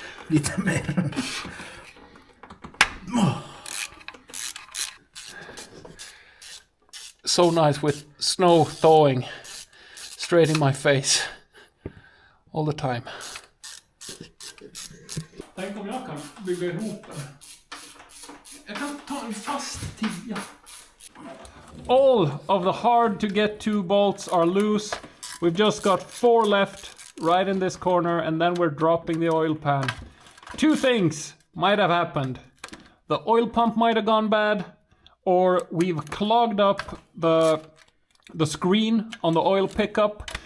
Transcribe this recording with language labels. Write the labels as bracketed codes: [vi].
[sv] Lite mer. [en] So nice with snow thawing straight in my face all the time. [sv] Tänk om jag kan bygga ihop den. Jag kan ta en fast tia. [en] All of the hard to get to bolts are loose. We've just got 4 left right in this corner, and then we're dropping the oil pan. 2 things might have happened. The oil pump might have gone bad, or we've clogged up the screen on the oil pickup.